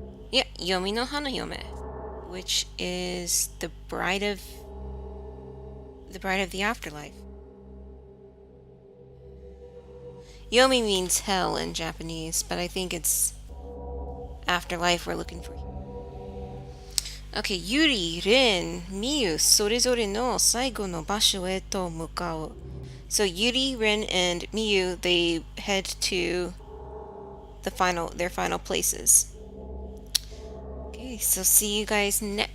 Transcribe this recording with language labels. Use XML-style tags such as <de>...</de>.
<en>Yeah, Yomi no Hanoyome, which is the bride of the afterlife. Yomi means hell in Japanese, but I think it's afterlife we're looking for.</en> <ja>Okay, Yuri, Ren, Miyu, それぞれの最後の場所へと向かう.</ja> <en>So Yuri, Ren, and Miyu, they head to their final places. Okay, so see you guys next</en>